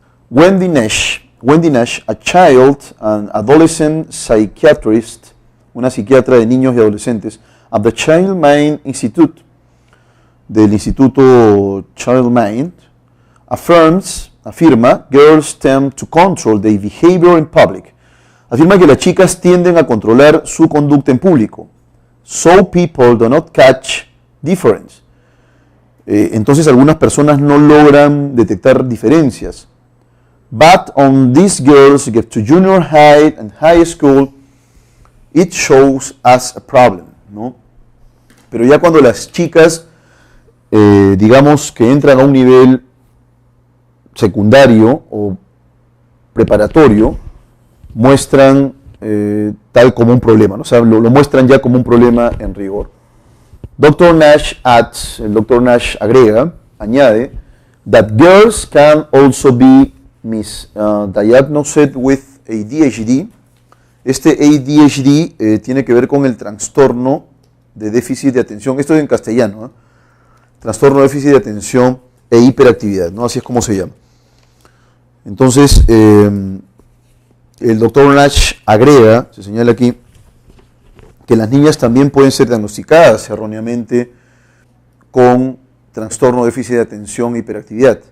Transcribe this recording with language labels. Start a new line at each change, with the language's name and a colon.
English: Wendy Nash, a child and adolescent psychiatrist,
Spanish: una psiquiatra de niños y adolescentes,
English: at the Child Mind Institute, del Instituto Child Mind,
Spanish: afirma,
English: girls tend to control their behavior in public.
Spanish: Afirma que las chicas tienden a controlar su conducta en público.
English: So people do not catch difference.
Spanish: Entonces algunas personas no logran detectar diferencias.
English: But on these girls get to junior high and high school, it shows as a problem, ¿no?
Spanish: Pero ya cuando las chicas, digamos que entran a un nivel secundario o preparatorio, muestran tal como un problema, ¿no? O sea, lo muestran ya como un problema en rigor.
English: Dr. Nash adds,
Spanish: el Dr.
English: Nash
Spanish: añade,
English: that girls can also be misdiagnosed with ADHD.
Spanish: Este ADHD tiene que ver con el trastorno de déficit de atención, esto es en castellano, ¿eh? Trastorno de déficit de atención e hiperactividad, ¿no? Así es como se llama. Entonces, el doctor Nash agrega, se señala aquí, que las niñas también pueden ser diagnosticadas erróneamente con trastorno de déficit de atención e hiperactividad.